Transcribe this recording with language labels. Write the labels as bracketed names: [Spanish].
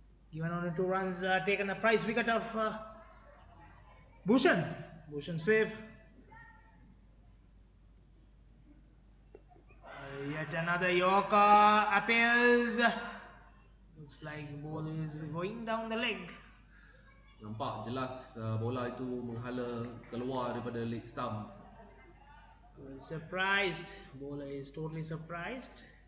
[English] Given only 2 runs, taken the prize wicket of Bhushan. Bhushan save. Yet another Yorker appeals. Looks like ball is going down the leg. [Malay] Nampak jelas bola itu menghala keluar daripada leg stump. [English] Surprised. Bowler is totally surprised.